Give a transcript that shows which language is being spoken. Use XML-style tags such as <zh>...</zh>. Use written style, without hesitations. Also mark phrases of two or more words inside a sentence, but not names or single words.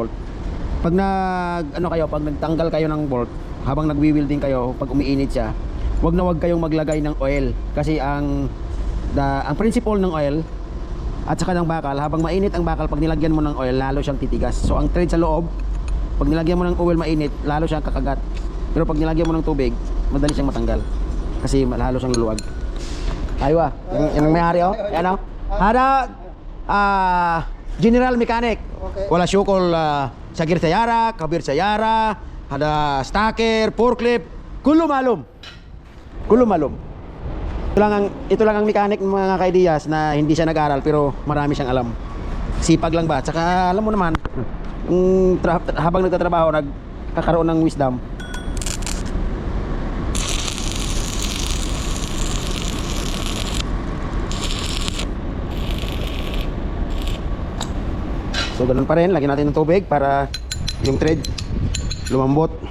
<tl>Pag pag nagtanggal kayo ng bolt habang nagwi-welding kayo, pag umiinit siya, wag kayong maglagay ng oil kasi ang principle ng oil at saka ng bakal, habang mainit ang bakal, pag nilagyan mo ng oil lalo siyang titigas. So ang thread sa loob, pag nilagyan mo ng oil mainit, lalo siyang kakagat. Pero pag nilagyan mo ng tubig, madali siyang matanggal kasi lalo siyang luluwag. Aywa, yung may-ari yan Hada</tl> <en>general mechanic.</en> <tl>Okay.</tl> <ar>ولا شغل صغير سيارة كبير سيارة هذا</ar> <en>stacker, forklift,</en> <ar>كله معلوم.</ar> <tl>Ito lang ang mechanic ng mga ka-ideas na hindi siya nag-aral pero marami siyang alam. Sipag lang ba? Tsaka alam mo naman, habang nagtatrabaho, nagkakaroon ng wisdom. So ganun pa rin, lagyan natin ng tubig para yung thread lumambot.</tl>